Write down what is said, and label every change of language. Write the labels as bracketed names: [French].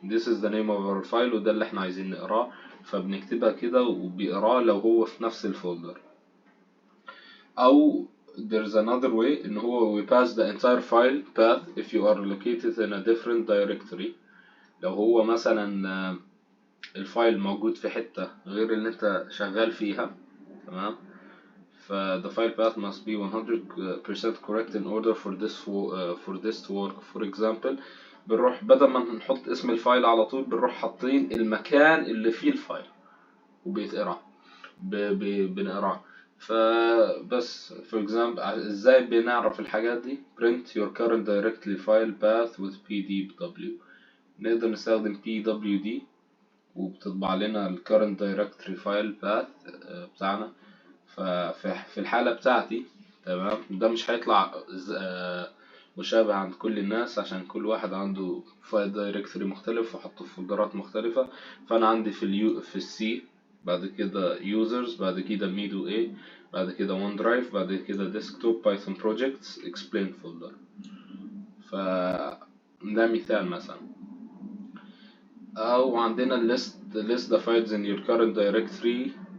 [English] This is the name of our file [Arabic] وده اللي احنا عايزين نقراه، فبنكتبها كده وبيقراه لو هو في نفس الفولدر. [English] أو there's another way [Arabic] إن هو [English] we pass the entire file path if you are located in a different directory. [Arabic] لو هو مثلا الفايل موجود في حتة غير اللي انت شغال فيها، تمام، ف [English] the file path must be 100% correct in order for this to work. [Arabic] For example، بنروح بدل ما نحط اسم الفايل على طول بنروح حاطين المكان اللي فيه الفايل وبيتقرا بنقراه. [English] فبس for example [Arabic] ازاي بنعرف الحاجات دي؟ [English] print your current directory file path with pdw. [Arabic] نقدر نستخدم pwd وبتطبع لنا ال [English] current directory file path [Arabic] بتاعنا. ففي الحالة بتاعتي، تمام، ده مش هيطلع مشابه عند كل الناس عشان كل واحد عنده فايل دايركتوري مختلف وحطه في فولدرات مختلفة. فأنا عندي في السي، بعد كده users، بعد كده ميدو A، بعد كده ون درايف، بعد كده desktop python projects explain folder. فده مثال مثلا. أو عندنا [English] list the files in your current directory.